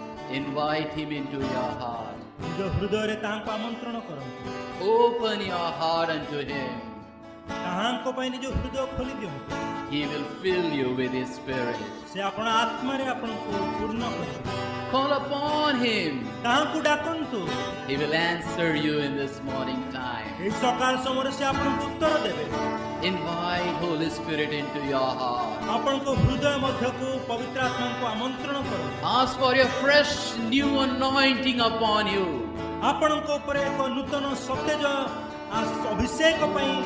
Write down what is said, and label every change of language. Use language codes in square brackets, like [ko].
[en] Invite him into your heart. [or] ନିଜ ହୃଦୟରେ ତାହାଙ୍କୁ ଆମନ୍ତ୍ରଣ କରନ୍ତୁ, [en] Open your heart unto him. [or] ତାହାଙ୍କ ପାଇଁ ନିଜ ହୃଦୟ ଖୋଲି ଦିଅନ୍ତୁ। [en] He will fill you with his spirit. [or] ସେ ଆପଣ ଆତ୍ମାରେ ଆପଣଙ୍କୁ ପୂର୍ଣ୍ଣ କରିବେ। [en] Call upon him. [or] ତାହାଙ୍କୁ ଡାକନ୍ତୁ, [en] He will answer you in this morning time. [or] ଏହି ସକାଳ ସମୟରେ ସେ ଆପଣଙ୍କୁ ଉତ୍ତର ଦେବେ। [en] Invite Holy Spirit into your heart. [or] ଆପଣଙ୍କ ହୃଦୟ ମଧ୍ୟକୁ ପବିତ୍ର ଆତ୍ମାଙ୍କୁ ଆମନ୍ତ୍ରଣ କରନ୍ତୁ। [en] Ask for a fresh new anointing upon you. [or] ଆପଣଙ୍କ ଉପରେ ଏକ ନୂତନ ସତେଜ ଅଭିଷେକ ପାଇଁ